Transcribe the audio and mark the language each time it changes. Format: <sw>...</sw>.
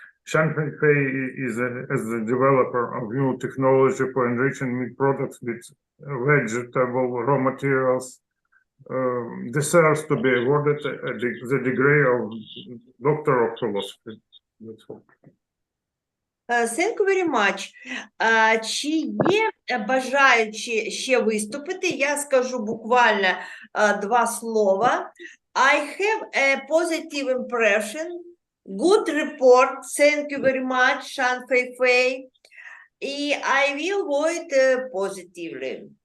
<en>Shань Fei is as the developer of new technology for enriching meat products with vegetable raw materials, deserves to be awarded the degree of Doctor of Philosophy. That's all. Thank you very much.</en> <uk>Чи є бажаючі ще виступити? Я скажу буквально два слова.</uk> <en>I have a positive impression. Good report. Thank you very much, Шань Фейфей. I will vote positively.</en>